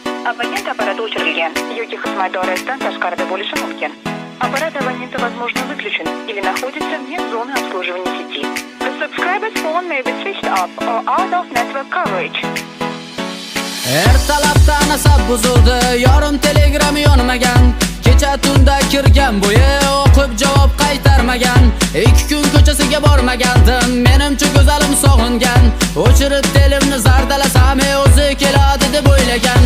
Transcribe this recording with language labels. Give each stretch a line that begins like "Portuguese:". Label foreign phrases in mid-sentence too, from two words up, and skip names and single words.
Uzbek: Абонент аппараты o'chirilgan yoki xizmat doirasidan tashqarida bo'lishi mumkin.
Russian: Аппарат абонента, возможно, выключен или находится вне зоны обслуживания сети.
English: The subscriber's phone may be switched off or out of network coverage.
Uzbek: Ertalabdan asab buzildi, yorim telegram yonmagan. Kecha tunda kirgan bo'yi o'qib javob qaytarmagan. 2 kun ko'chasiga bormagandim, menimcha go'zalim sog'ingan. O'chirib telimni zardalasam, o'zi keladi deb o'ylagan.